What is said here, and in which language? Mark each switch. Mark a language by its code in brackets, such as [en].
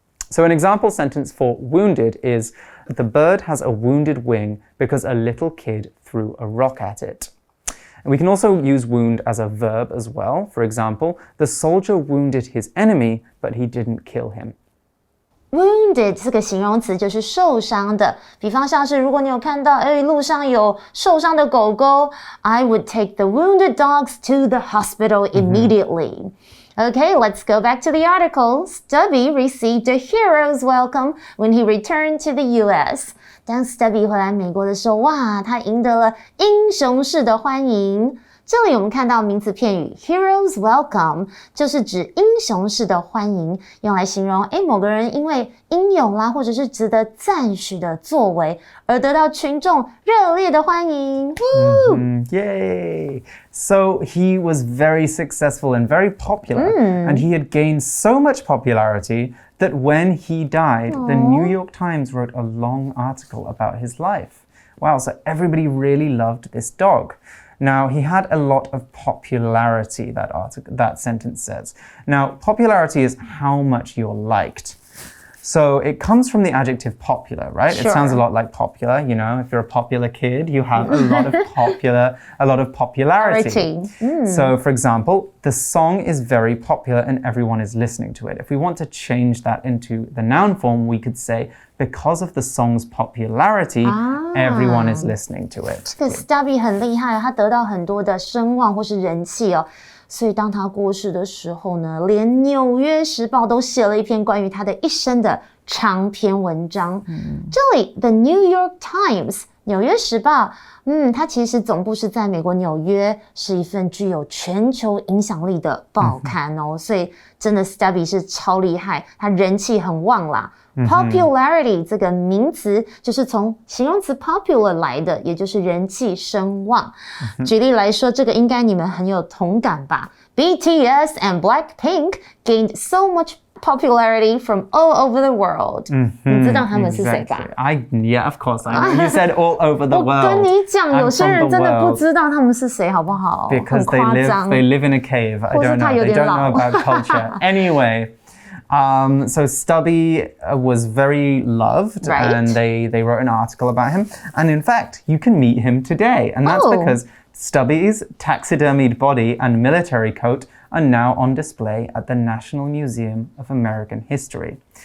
[en] So an example sentence for wounded is, the bird has a wounded wing because a little kid threw a rock at it. And we can also use wound as a verb as well. For example, the soldier wounded his enemy, but he didn't kill him. [zh] Wounded 这个形容词就是受伤的，比方像是如果你有看到路上有受伤的狗狗 [en] I would take the wounded dogs to the hospital immediately. Okay, let's go back to the article. Stubby received a hero's welcome when he returned to the US. [zh] 当 Stubby 回来美国的时候，哇，他赢得了英雄式的欢迎。这里我们看到名词片语 hero's welcome 就是指英雄式的欢迎，用来形容某个人因为英勇啦，或者是值得赞许的作为而得到群众热烈的欢迎。 [en] Yay! So he was very successful and very popular, and he had gained so much popularity that when he died, the New York Times wrote a long article about his life. Wow, so everybody really loved this dog. Now, he had a lot of popularity, that sentence says. Now, popularity is how much you're liked. So it comes from the adjective popular, right? Sure. It sounds a lot like popular, if you're a popular kid, you have a lot of popularity. So, for example, the song is very popular and everyone is listening to it. If we want to change that into the noun form, we could say, because of the song's popularity, everyone is listening to it. [zh] 这个 Stubby 很厉害，他得到很多的声望或是人气哦。所以当他过世的时候呢，连《纽约时报》都写了一篇关于他的一生的长篇文章。这里 The New York Times 纽约时报，它其实总部是在美国纽约，是一份具有全球影响力的报刊哦，所以真的 Stubby 是超厉害，他人气很旺啦。 Popularity 这个名词就是从形容词 popular 来的，也就是人气声望。举例来说，这个应该你们很有同感吧？ [en] BTS and Blackpink gained so much popularity from all over the world. [zh] 你知道他们是谁吧？ [en] Yeah, of course I know. You said all over the world. [zh] 我跟你讲，有些人真的不知道他们是谁，好不好？ [en] Because [zh] 很夸张。 [en] they live in a cave. I don't know. They don't know about culture. Anyway, so Stubby was very loved, right. and they wrote an article about him. And in fact, you can meet him today, and that's because Stubby's taxidermied body and military coat are now on display at the National Museum of American History.